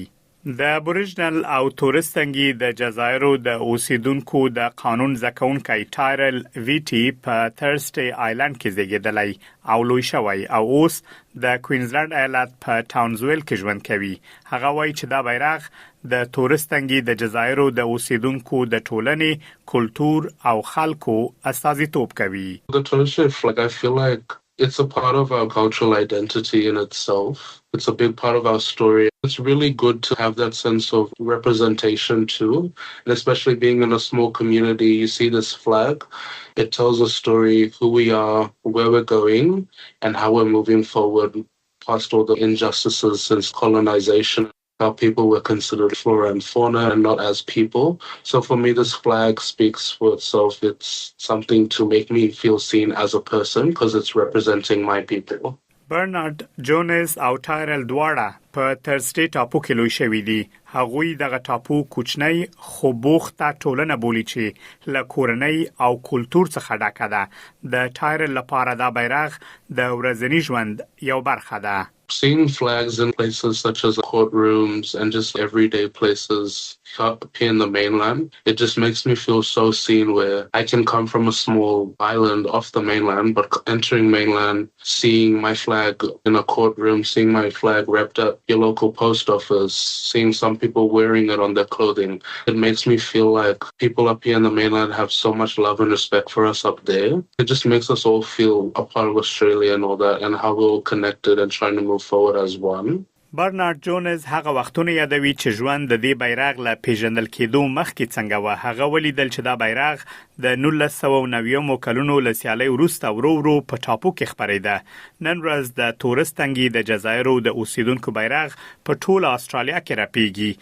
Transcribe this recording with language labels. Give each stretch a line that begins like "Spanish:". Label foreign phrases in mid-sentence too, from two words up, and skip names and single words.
Pashto: د ابوریجنل او تورستانګي د جزایرو د اوسیدونکو د قانون زکونکي ټایرل ویټي په تھرسټي آیلند کې زیږیدلی او لوی شوی او اوس د کوینزلند ایالت په ټاونزویل کې ژوند کوي. هغه وایي چې دا بیرغ د تورستانګي د جزایرو د اوسیدونکو د ټولنې، کلتور او خلکو استازیتوب کوي.
English: The traditional flag, I feel like it's a part of our cultural identity in itself. It's a big part of our story. It's really good to have that sense of representation too. And especially being in a small community, you see this flag. It tells a story, who we are, where we're going, and how we're moving forward past all the injustices since colonization. How people were considered flora and fauna and not as people. So for me, this flag speaks for itself. It's something to make me feel seen as a person because it's representing my people.
Pashto: برنارد جونز او ټایرل دواړه په تھرسټي ټاپو کې لوی شوي دي. هغوی دغه ټاپو کوچنی خو بوخته ټولنه بولی چې له کورنۍ او کلتور څخه ډکه ده. د ټایرل لپاره دا بیرغ د ورځني ژوند یو برخه ده.
English: Seeing flags in places such as courtrooms and just everyday places here in the mainland, it just makes me feel so seen where I can come from a small island off the mainland, but entering mainland, seeing my flag in a courtroom, seeing my flag wrapped up your local post office, seeing some people wearing it on their clothing, it makes me feel like people up here in the mainland have so much love and respect for us up there. It just makes us all feel a part of Australia and all that, and how we're all connected and trying to move forward as one.
Pashto: برنارد جونز هغه وختونه یادوي چې ژوند د دې بیرغ له پیژندل کېدو مخکې څنګه و. هغه ولیدل چې دا بیرغ د 1990 کلونو له سیالۍ وروسته ورو ورو په ټاپو کې خپرېده. نن ورځ د تورستانګي د جزایرو د اوسیدونکو بیرغ په ټوله استرالیا کې رپیږي.